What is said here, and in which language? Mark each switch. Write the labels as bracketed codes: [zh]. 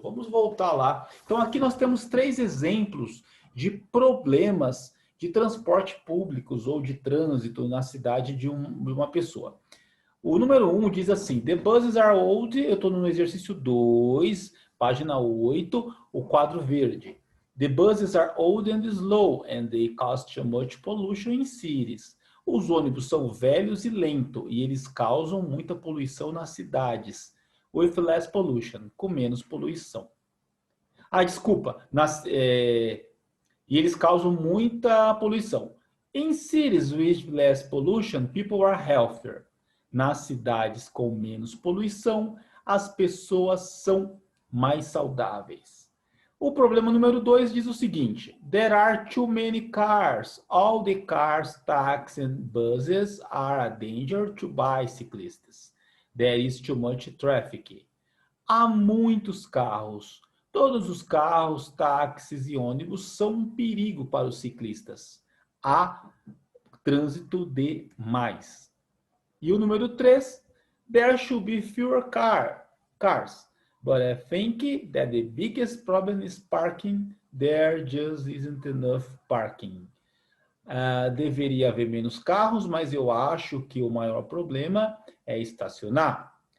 [pt] Vamos voltar lá. Então aqui nós temos 3 exemplos de problemas de transporte públicos ou de trânsito na cidade de uma pessoa. O número 1 diz assim, [en] the buses are old, [pt] eu estou no exercício 2, página 8, o quadro verde. [en] The buses are old and slow, and they cause too much pollution in cities. [pt] Os ônibus são velhos e lentos, e eles causam muita poluição nas cidades. [en] With less pollution, [pt] com menos poluição. Ah, desculpa, e eles causam muita poluição. [en] In cities with less pollution, people are healthier. [pt] Nas cidades com menos poluição, as pessoas são mais saudáveis. O problema número 2 diz o seguinte: [en] there are too many cars. All the cars, taxis and buses are a danger to bicyclists. There is too much traffic. [pt] Há muitos carros. Todos os carros, táxis e ônibus são um perigo para os ciclistas. Há trânsito demais. E o número 3, [en] there should be fewer cars. But I think that the biggest problem is parking. There just isn't enough parking. [pt] Deveria haver menos carros, mas eu acho que o maior problema é estacionar.